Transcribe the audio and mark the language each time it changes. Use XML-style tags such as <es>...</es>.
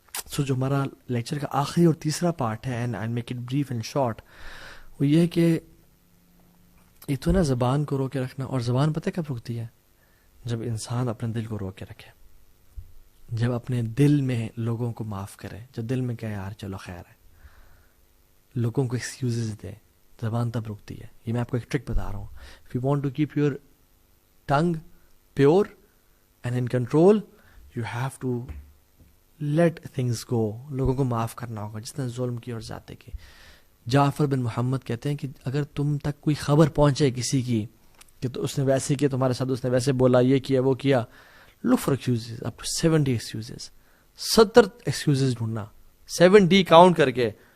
<ur>سو جو ہمارا لیکچر کا آخری اور تیسرا پارٹ ہے,</ur> <en>and I'll make it brief and short,</en> <ur>وہ یہ ہے کہ ایک تو نا زبان کو رو کے رکھنا. اور زبان پتہ کب رکتی ہے؟ جب انسان اپنے دل کو رو کے رکھے, جب اپنے دل میں لوگوں کو معاف کرے, جب دل میں کہے یار چلو خیر ہے, لوگوں کو ایکسکیوزز دے, زبان تب رکتی ہے. یہ میں آپ کو ایک ٹرک بتا رہا ہوں.</ur> <en>If you want to keep your tongue pure and in control, you have to let things go.</en> <ur>لوگوں کو معاف کرنا ہوگا جس نے ظلم کی اور زیادتی کی. جعفر بن محمد کہتے ہیں کہ اگر تم تک کوئی خبر پہنچے کسی کی کہ تو اس نے ویسے کیا تمہارے ساتھ, اس نے ویسے بولا, یہ کیا وہ کیا,</ur> <en>look for excuses, up to 70 excuses.</en> <ur>70 excuses ڈھونڈنا, 70 کاؤنٹ کر کے.</ur>